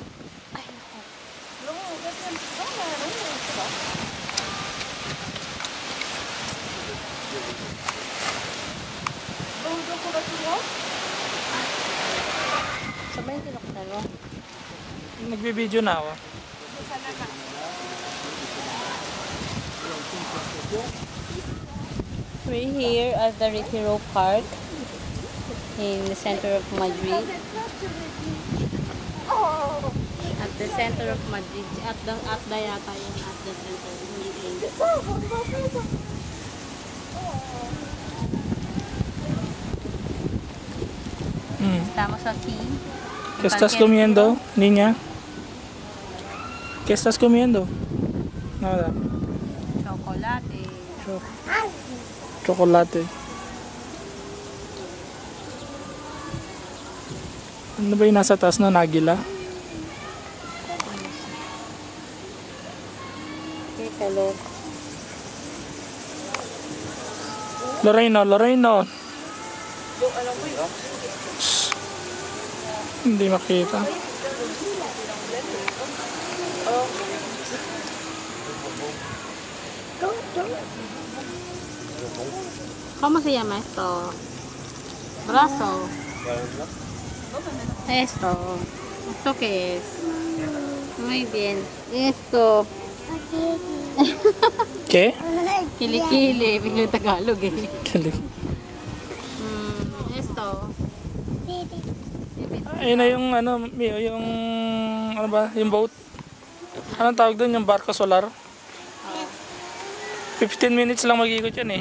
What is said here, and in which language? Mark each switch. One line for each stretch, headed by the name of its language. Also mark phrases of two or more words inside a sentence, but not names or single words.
Filipino: Ay, naku. Sabay yung tinaktan mo. Nagbibideo na ako.
English: We're here at the Retiro Park in the center of Madrid. At the center of Madrid. At the
Filipino: yata yun
English: at the center.
Spanish: Estamos aquí. ¿Qué estás comiendo, niña? ¿Qué estás comiendo? Nada. Chocolate. Chocolate.
Filipino: Ano ba yung nasa taas na nagila?
English: Hello.
Filipino: Loreno. Shh. Hindi makita.
Spanish: ¿Cómo se llama esto? Brazo. Esto. ¿Esto qué es? Muy bien. Esto. ¿Qué?
Filipino: Kilikili. Biglang Tagalog eh. Esto. Ayun na yung ano, yung ano ba, yung boat. Anong tawag doon, yung barko solar? 15 minutes lang mag-ikot yan eh.